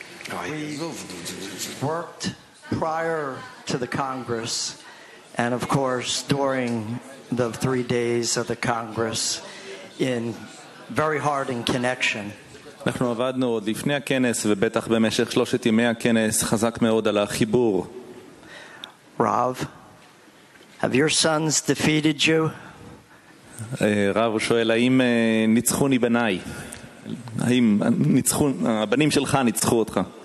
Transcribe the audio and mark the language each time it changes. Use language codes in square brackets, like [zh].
[en] We worked prior to the Congress and of course during the 3 days of the Congress in very hard in connection. [he] אנחנו עבדנו עוד לפני הכנס ובטח במשך 3 ימי הכנס חזק מאוד על החיבור. [en] Rav, have your sons defeated you? [he] רב שואל האם ניצחוני בניי? האם הבנים שלך ניצחו אותך?